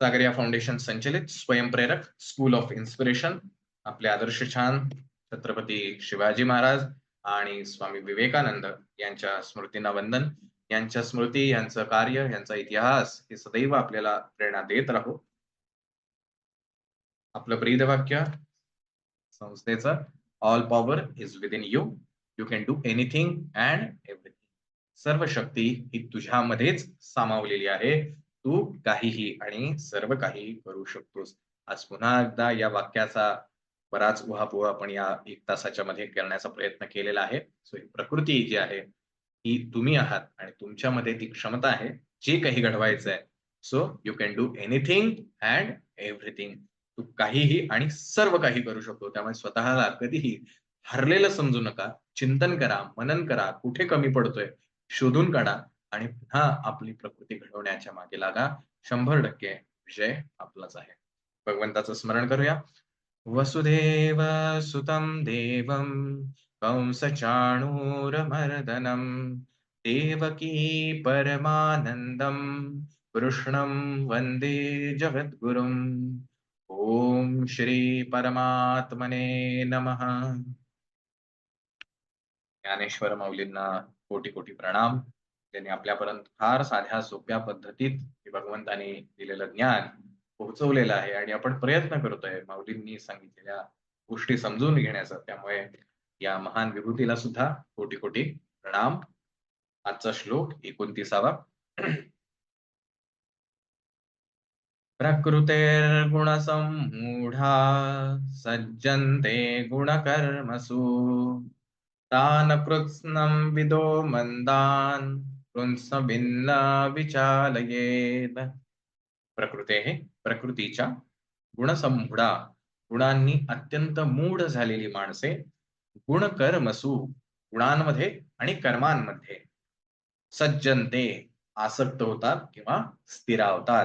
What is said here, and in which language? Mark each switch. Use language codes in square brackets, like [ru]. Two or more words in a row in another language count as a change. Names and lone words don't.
[mr] सागरिया फाउंडेशन संचलित स्वयंप्रेरक स्कूल ऑफ इन्स्पिरेशन आपले आदर्श छान छत्रपती शिवाजी महाराज आणि स्वामी विवेकानंद यांच्या स्मृतींना वंदन. यांच्या स्मृती, यांचं कार्य, यांचा इतिहास हे सदैव आपल्याला प्रेरणा देत राहू. आपलं ब्रीदवाक्य संस्थेचं, [en] All power is within you, you can do anything and everything. [mr] सर्व शक्ती ही तुझ्यामध्येच सामावलेली आहे. तू काहीही आणि सर्व काही करू शकतोस. आज पुन्हा एकदा या वाक्याचा बराच उहापोह आपण या 1 तासाच्या मध्ये करण्याचा प्रयत्न केलेला आहे. सो ही प्रकृती जी आहे ही तुम्ही आहात आणि तुमच्यामध्ये ती क्षमता आहे जे काही घडवायचं आहे. [en] So you can do anything and everything. [mr] तू काहीही आणि सर्व काही करू शकतो. त्यामुळे स्वतःला कधीही हरलेलं समजू नका. चिंतन करा, मनन करा, कुठे कमी पडतोय शोधून काढा आणि पुन्हा आपली प्रकृती घडवण्याच्या मागे लागा. 100% विजय आपलाच आहे. भगवंताचं स्मरण करूया. [sa] वसुदेव सुतं देवं कंसचाणूरमर्दनं देवकी परमानंदं कृष्णं वंदे जगद्गुरुम्. ओम श्री परमात्मने नमः. [mr] ज्ञानेश्वर माऊलींना कोटी कोटी प्रणाम. त्यांनी आपल्यापर्यंत फार साध्या सोप्या पद्धतीत भगवंताने दिलेलं ज्ञान पोहोचवलेलं आहे आणि आपण प्रयत्न करतोय माऊलींनी सांगितलेल्या गोष्टी समजून घेण्याचा. त्यामुळे या महान विभूतीला सुद्धा कोटी कोटी प्रणाम. आजचा श्लोक 29वा. [sa] प्रकृतेर्गुणसम्मूढा सज्जन्ते गुणकर्मसु तान् कृत्स्नं विदो मंदान् कृत्स्नभिन्न विचालयेत. [mr] प्रकृतीच्या गुणसम्मूढा गुणांनी अत्यंत मूढ झालेली माणसे गुणकर्मसु गुणांमध्ये आणि कर्मांमध्ये सज्जनते आसक्त होतात किंवा स्थिरावतात.